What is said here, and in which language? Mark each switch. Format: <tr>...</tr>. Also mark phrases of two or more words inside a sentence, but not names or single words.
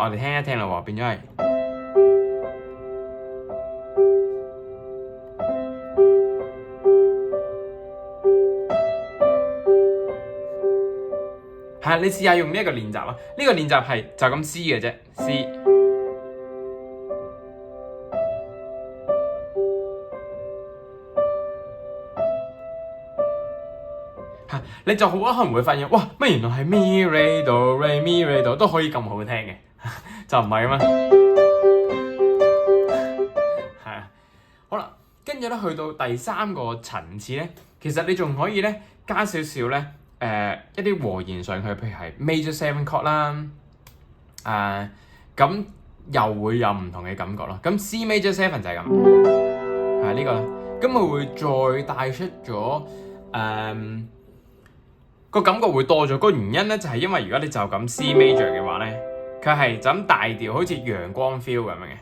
<yue>我哋聽一聽啦喎，變咗係係你試下用呢一個練習啦。呢個練習係就咁 C 嘅啫，C。你就好可能會發現，哇！乜原來係 mi re do re mi re do 都可以咁好聽嘅，就唔係啊嘛。係啊，好啦，跟住咧去到第三個層次咧，其實你仲可以咧加少少咧一啲和弦上去，譬如係</yue> <en>major seven chord</en> <yue>啦，咁又會有唔同嘅感覺咯。咁 C</yue> <en>major seven</en> <yue>就係咁，係呢個啦。咁佢會再帶出咗個感覺會多咗，個原因咧就係因為如果你就咁 C major 嘅話咧，佢係就咁大調，好似陽光 feel 咁樣嘅。</yue>